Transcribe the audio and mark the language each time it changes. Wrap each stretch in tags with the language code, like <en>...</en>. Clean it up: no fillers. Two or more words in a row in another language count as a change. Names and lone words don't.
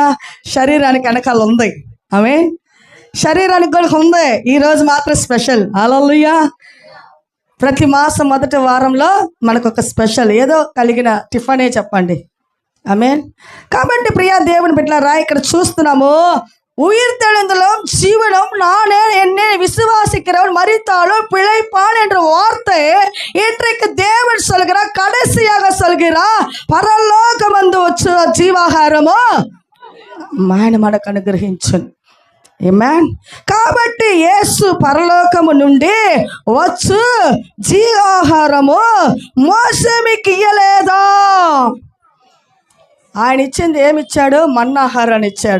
<te>శరీరానికి వెనకాల ఉంది, ఆమె శరీరానికి కూడా ఉంది. ఈరోజు మాత్రం స్పెషల్. హల్లెలూయా. ప్రతి మాసం మొదటి వారంలో మనకు ఒక స్పెషల్ ఏదో కలిగిన టిఫనే చెప్పండి. ఆమేన్. కాబట్టి ప్రియా దేవుని బిడ్డలారా, ఇక్కడ చూస్తున్నాము</te> <ta>உயிர்த்தெழுந்தலும் ஜீவனும் நானே என்னை விசுவாசிக்கிறவன் மரித்தாலும் பிழைப்பான் என்ற வார்த்தை இன்றைக்கு தேவன் சொல்கிறார். கடைசியாக சொல்கிறார், பரலோகம் வந்து</ta> <te>వచ్చు జీవాహారము ఆయన మనకు అనుగ్రహించును. ఆమేన్. కాబట్టి యేసు పరలోకము నుండి వచ్చు జీవాహారము మోసే మీకు ఇయ్యలేదా? ఆయన ఇచ్చింది ఏమిచ్చాడు? మన్నాహారాన్ని ఇచ్చాడు.</te>